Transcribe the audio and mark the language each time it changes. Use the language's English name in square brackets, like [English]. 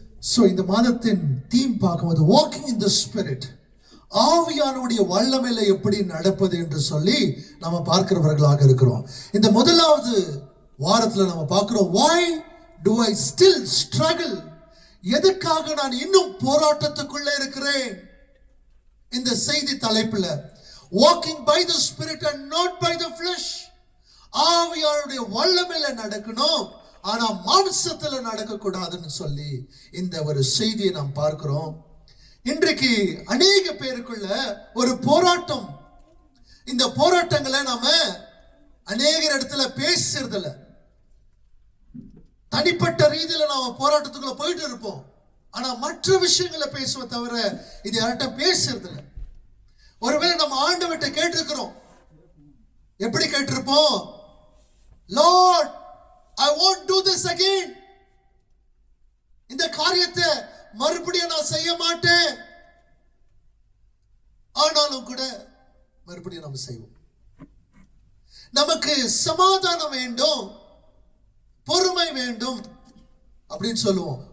[Tamil] So இந்த மாதத்தின் theme பார்க்கும்போது வாக்கிங் இன் தி ஸ்பிரிட், ஆவியானுடைய வல்லமையில எப்படி நடப்பது என்று சொல்லி நம்ம பார்க்கிறவர்களாக இருக்கிறோம். இந்த முதலாவது வாரத்துல நம்ம பார்க்கிறோம், [English] why do I still struggle? [Tamil] எதுக்காக நான் இன்னும் போராட்டத்துக்குள்ள இருக்கிறேன்? இந்த செய்தி தலைப்புல [English] walking by the spirit and not by the flesh. [Tamil] ஆவியானுடைய வல்லமையில நடக்கணும், ஆனா மாம்சத்துல நடக்க கூடாதுன்னு சொல்லி இந்த ஒரு செய்தியை நாம் பார்க்கிறோம். இன்றைக்கு அநேக பேருக்குள்ள ஒரு போராட்டம். இந்த போராட்டங்களை நாம அநேக இடத்துல பேசுறதில்ல. தனிப்பட்ட ரீதியில நாம போராட்டத்துக்குள்ள போயிட்டு இருப்போம், ஆனா மற்ற விஷயங்களை பேசுவ தவிர இது யார்கிட்ட பேசுறதில்ல. ஒருவேளை நம்ம ஆண்டவர்கிட்ட கேட்டிருக்கிறோம். எப்படி கேட்டிருப்போம்? [English] Lord, I won't do this again. [Tamil] இந்த காரியத்தை மறுபடியும் நான் செய்ய மாட்டேன். ஆனாலும் கூட மறுபடியும் நம்ம செய்வோம். நமக்கு சமாதானம் வேண்டும், பொறுமை வேண்டும் அப்படின்னு சொல்லுவோம்.